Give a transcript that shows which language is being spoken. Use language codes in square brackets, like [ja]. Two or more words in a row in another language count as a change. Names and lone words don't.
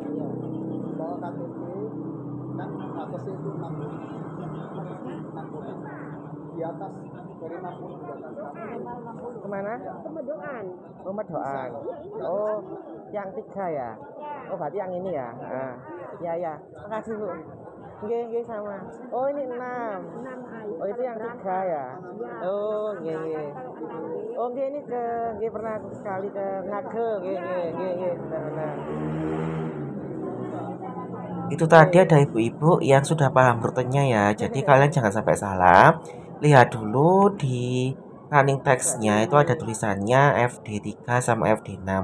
[id] Kemana? Pemedoan. Pemedoan. Oh, yang 3 ya? Oh, berarti yang ini ya? Ya ya. Makasih Bu. Nggih sama. Oh, ini 6. Oh, itu yang 3 ya? Oh, nggih. Oh, nggih ini nggih pernah aku sekali ke Ngage, nggih, benar-benar. Itu tadi ada ibu-ibu yang sudah paham rutenya ya. Jadi kalian jangan sampai salah. Lihat dulu di [en] running text- [id] nya itu ada tulisannya FD3 sama FD6.